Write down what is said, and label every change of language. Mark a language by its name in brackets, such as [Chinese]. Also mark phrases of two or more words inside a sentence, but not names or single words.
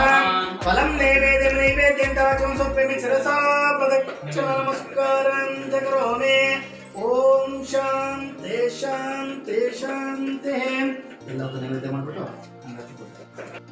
[Sanskrit] ಫಲಂ ನೈವೇದ್ಯಂ ನೈವೇದ್ಯಂ ತಾಚಂ ಸ್ವಪ್ಯಮಿ ಶಿರಸಾ ಪ್ರದಕ್ಷಿಣ ನಮಸ್ಕಾರಂ ಚ ಕರೋಮಿ. ಓಂ ಶಾಂತಿ ಶಾಂತಿ ಶಾಂತಿ. [Kannada] ಎಲ್ಲವೂ ನೈವೇದ್ಯ ಮಾಡಿಬಿಟ್ಟು ಅಂಗಾತಿ ಕೊಡ್ತಾರೆ.